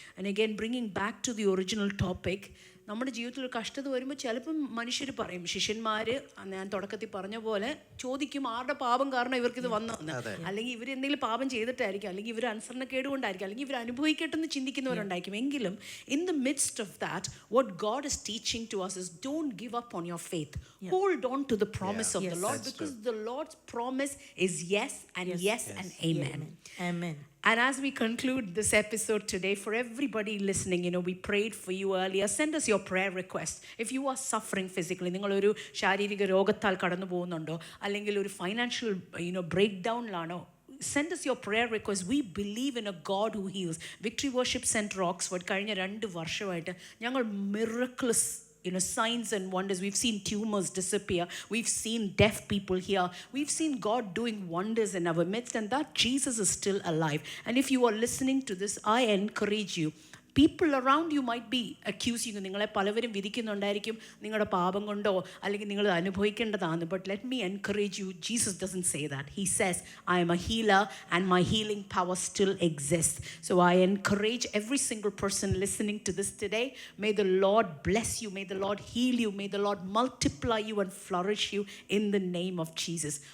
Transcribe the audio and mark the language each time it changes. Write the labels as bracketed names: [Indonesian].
[English] And again, bringing back to the original topic, [Malayalam] നമ്മുടെ ജീവിതത്തിൽ ഒരു കഷ്ടത വരുമ്പോൾ ചിലപ്പം മനുഷ്യർ പറയും, ശിഷ്യന്മാർ ഞാൻ തുടക്കത്തിൽ പറഞ്ഞ പോലെ ചോദിക്കും ആരുടെ പാപം കാരണം ഇവർക്കിത് വന്നതെന്ന്. അല്ലെങ്കിൽ ഇവർ എന്തെങ്കിലും പാപം ചെയ്തിട്ടായിരിക്കും, അല്ലെങ്കിൽ ഇവർ അനുസരണക്കേട് കൊണ്ടായിരിക്കും, അല്ലെങ്കിൽ ഇവർ അനുഭവിക്കട്ടെന്ന് ചിന്തിക്കുന്നവരുണ്ടായിരിക്കും. [English] എങ്കിലും in the midst of that what God is teaching to us is don't give up on your faith. Hold on to the promise of the Lord, because the Lord's promise is yes and yes and amen. Amen. And as we conclude this episode today, for everybody listening, we prayed for you earlier. Send us your prayer request. If you are suffering physically, [Malayalam] ningal oru ശാരീരിക രോഗത്താൽ കടന്നു പോകുന്നുണ്ടോ, അല്ലെങ്കിൽ ഒരു financial break ഡൗണിലാണോ, [English] send us your prayer request. We believe in a God who heals. Victory Worship Center Oxford [Malayalam] കഴിഞ്ഞ 2 വർഷമായിട്ട് ഞങ്ങൾ [English] miraculous signs and wonders. We've seen tumors disappear. We've seen deaf people hear. We've seen God doing wonders in our midst, and that Jesus is still alive. And if you are listening to this, I encourage you. People around you might be accusing you. [Malayalam] നിങ്ങളെ പലവരും വിധിക്കുന്നുണ്ടായിരിക്കും നിങ്ങളുടെ പാപം കൊണ്ടോ അല്ലെങ്കിൽ നിങ്ങൾ അനുഭവിക്കേണ്ടതാണ്. [English] But let me encourage you, Jesus doesn't say that. He says, I am a healer and my healing power still exists. So I encourage every single person listening to this today, may the Lord bless you, may the Lord heal you, may the Lord multiply you and flourish you in the name of Jesus.